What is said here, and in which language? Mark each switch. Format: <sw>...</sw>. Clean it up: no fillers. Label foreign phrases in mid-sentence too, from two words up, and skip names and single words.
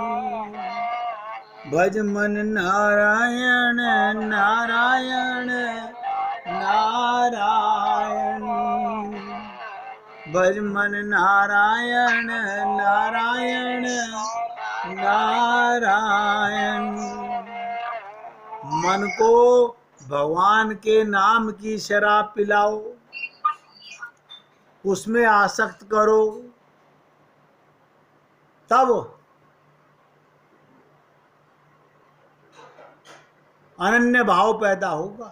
<hi>भज मन नारायण नारायण नारायण। भज मन नारायण नारायण नारायण। मन को भगवान के नाम की शराब पिलाओ, उसमें आसक्त करो, तब अनन्य भाव पैदा होगा।</hi>